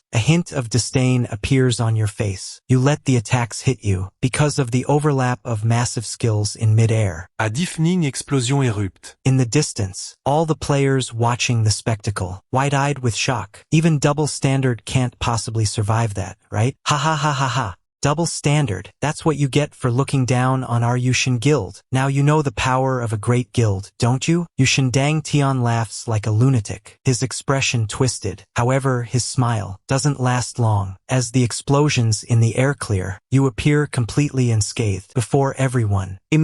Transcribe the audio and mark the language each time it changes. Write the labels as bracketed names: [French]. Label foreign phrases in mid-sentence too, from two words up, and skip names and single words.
[English] A hint of disdain appears on your face. You let the attacks hit you because of the overlap of massive skills in mid-air. A deafening explosion érupte. In the distance, all the players watching the spectacle, wide-eyed with shock. Even double standard can't possibly survive that, right? Ha ha ha ha ha. Double standard. That's what you get for looking down on our Yushin Guild. Now you know the power of a great guild, don't you? Yushin Dang Tian laughs like a lunatic, his expression twisted. However, his smile doesn't last long. As the explosions in the air clear, you appear completely unscathed before everyone.